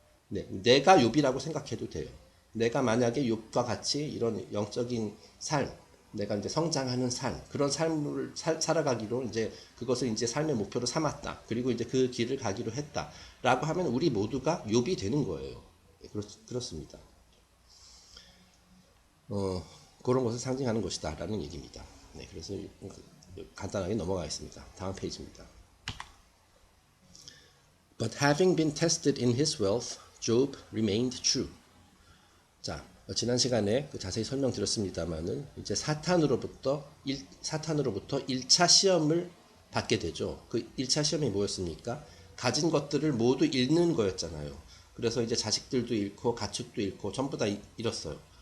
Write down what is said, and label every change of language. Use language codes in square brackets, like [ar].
[ko] 네, 내가 욥이라고 생각해도 돼요. 내가 만약에 욥과 같이 이런 영적인 삶, 내가 이제 성장하는 삶, 그런 삶을 살아가기로 이제 그것을 이제 삶의 목표로 삼았다. 그리고 이제 그 길을 가기로 했다라고 하면 우리 모두가 욥이 되는 거예요. 네, 그렇습니다. 그런 것을 상징하는 것이다라는 얘기입니다. 네, 그래서 간단하게 넘어가겠습니다. 다음 페이지입니다. [en] But having been tested in his wealth, Job remained true. [ko] 자, 지난 시간에 자세히 설명드렸습니다만은 이제 사탄으로부터 1차 시험을 받게 되죠. 그 1차 시험이 뭐였습니까? 가진 것들을 모두 잃는 거였잖아요. 그래서 이제 자식들도 잃고 가축도 잃고 전부 다 잃었어요.